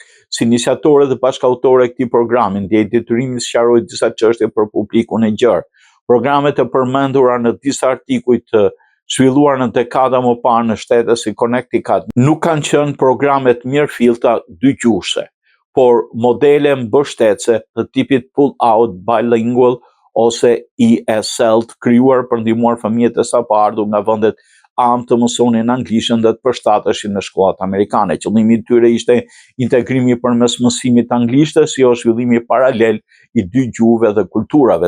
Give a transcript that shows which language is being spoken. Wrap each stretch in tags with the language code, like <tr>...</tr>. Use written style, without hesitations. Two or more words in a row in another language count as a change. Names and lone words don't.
<sq>Si iniciatore dhe bashkëautore e këtij programi, ndjej detyrimin të sqaroj disa çështje për publikun e gjerë. Programet e përmendura në disa artikuj të zhvilluar në dekada më parë në shtete si Connecticut nuk kanë qenë programe të mirëfillta dygjuese, por modele mbështetëse të tipit</sq> <en>pull-out bilingual</en> <sq>ose ESL të krijuar për ndihmuar fëmijët e sapoardhur nga vendet amë të mësonin anglishtën dhe të përshtateshin në shkollat amerikane. Qëllimi i tyre ishte integrimi përmes mësimit të anglishtës, jo zhvillimi paralel i dy gjuhëve dhe kulturave.</sq>